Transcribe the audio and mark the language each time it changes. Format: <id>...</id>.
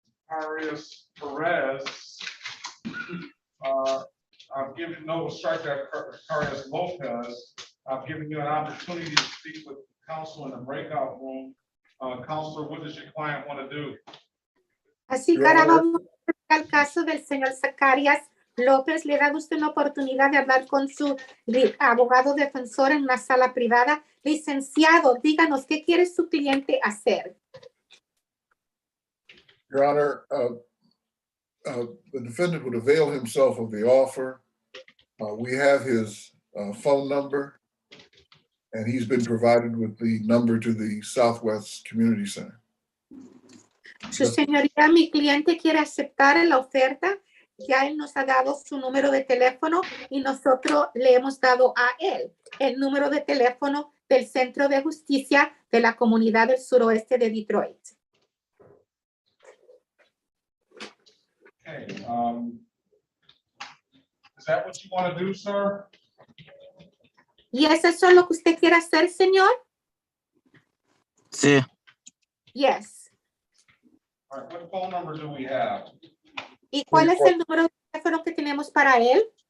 <en>Arias Perez. I've given no strike that Arias Lopez. I've given you an opportunity to speak with counsel in the breakout room. Counselor, what does your client want to do?</en> <es>Así que ahora vamos al caso del señor Zacarías López. Le da usted una oportunidad de hablar con su abogado defensor en una sala privada. Licenciado, díganos, ¿qué quiere su cliente hacer?</es> <en>Your Honor, the defendant would avail himself of the offer. We have his phone number, and he's been provided with the number to the Southwest Community Center.</en> <es>Su señoría, mi cliente quiere aceptar la oferta. Ya él nos ha dado su número de teléfono y nosotros le hemos dado a él el número de teléfono del Centro de Justicia de la Comunidad del Suroeste de Detroit.</es> <en>Okay, is that what you want to do, sir?</en> <es>¿Y es eso lo que usted quiere hacer, señor? Sí.</es> <en>Yes. All right, what phone number do we have?</en> <es>¿Y cuál es el número de teléfono que tenemos para él?</es>